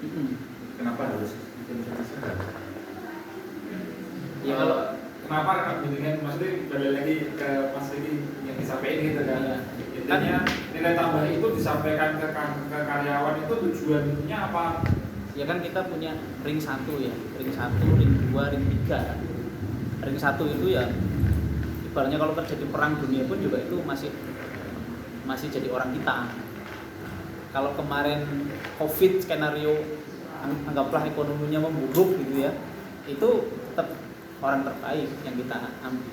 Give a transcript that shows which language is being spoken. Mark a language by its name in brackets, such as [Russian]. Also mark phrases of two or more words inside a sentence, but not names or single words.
[Indonesian] Kenapa harus bikin usaha saham? Ya kalau kenapa dengan maksudnya balik lagi ke Mas Riki yang disampaikan gitu kan. Iya. Intinya nilai tambah itu disampaikan ke karyawan itu tujuannya apa? ya kan kita punya ring 1 ya, ring 1, ring 2, ring 3. Ring 1 itu ya ibaratnya kalau terjadi perang dunia pun juga itu masih jadi orang kita. Kalau kemarin Covid skenario anggaplah ekonominya memburuk gitu ya, itu tetap orang terbaik yang kita ambil.